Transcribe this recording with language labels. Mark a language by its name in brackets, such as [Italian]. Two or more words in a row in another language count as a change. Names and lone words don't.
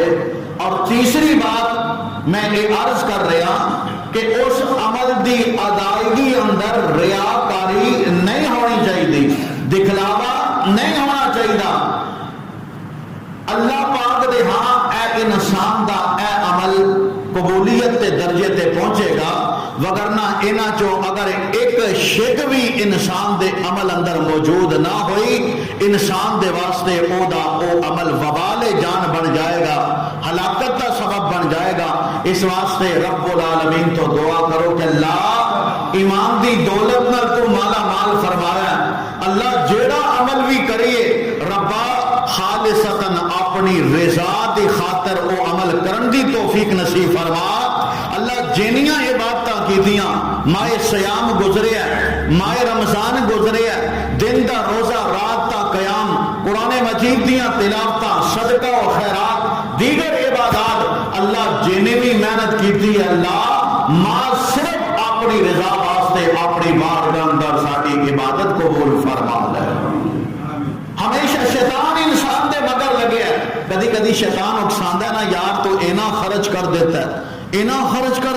[Urdu] اور تیسری بات میں یہ عرض کر رہا کہ اس عمل دی ادائیگی اندر ریاکاری نہیں ہونی چاہیے، دکھلاوا نہیں ہونا چاہیے۔ [Punjabi] اللہ پاک دے ہاں اے انسان دا اے عمل قبولیت تے درجے تے پہنچے گا، وگرنہ انہاں چو اگر ایک شک بھی انسان دے عمل اندر موجود نہ ہوئی، انسان دے واسطے او عمل وبال جان بن جائے گا، [Urdu] ہلاکت کا سبب بن جائے گا۔ [Punjabi] اس واسطے رب العالمین تو دعا کرو کہ اللہ ایمان دی دولت نال تو مالا مال فرمایا، اللہ جیڑا عمل بھی کریے ربا خالصتاً اپنی رضا دی خاطر او عمل کرن دی توفیق نصیب فرما۔ اللہ جنیاں عبادتاں کیتیاں، ماہ سیام گزرے ہے، ماہ رمضان گزرے ہے، دن دا روزہ رات تا قیام، قرآن مجید دیاں تلاوتاں، صدقہ و خیرات، دیگر عبادات، اللہ جنہیں بھی محنت کیتی ہے اللہ ماں صرف اپنی رضا واسطے اپنی بارگاہ اندر ساری عبادت قبول فرما لے۔ ہمیشہ شیطان انسان دے مگر لگے ہے، کدی کدی شیطان اکساندا ہے نا یار تو اینا خرچ کر دیتا ہے، اینا خرچ کر